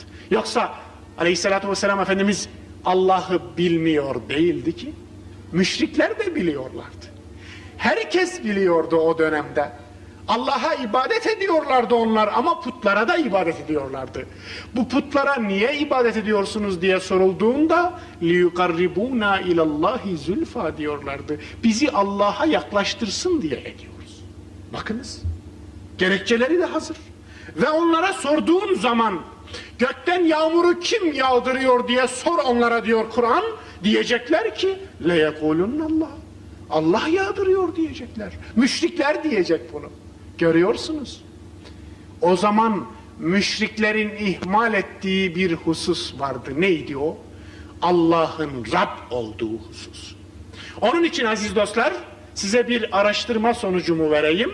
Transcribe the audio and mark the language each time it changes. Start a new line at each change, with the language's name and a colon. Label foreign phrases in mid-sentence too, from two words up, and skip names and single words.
Turkish: Yoksa
Arabic: عليه الصلاة والسلام
Turkish: Efendimiz Allah'ı bilmiyor değildi ki. Müşrikler de biliyorlardı. Herkes biliyordu o dönemde. Allah'a ibadet ediyorlardı onlar ama putlara da ibadet ediyorlardı. Bu putlara niye ibadet ediyorsunuz diye sorulduğunda
Arabic: لِيُقَرِّبُونَا اِلَى اللّٰهِ زُلْفَى
Turkish: diyorlardı. Bizi Allah'a yaklaştırsın diye ediyoruz. Bakınız, gerekçeleri de hazır. Ve onlara sorduğun zaman gökten yağmuru kim yağdırıyor diye sor onlara diyor Kur'an. Diyecekler ki
Arabic: لَيَقُولُنَّ اللّٰهِ
Turkish: Allah yağdırıyor diyecekler. Müşrikler diyecek bunu. Görüyorsunuz. O zaman müşriklerin ihmal ettiği bir husus vardı. Neydi o? Allah'ın Rab olduğu husus. Onun için aziz dostlar, size bir araştırma sonucumu vereyim.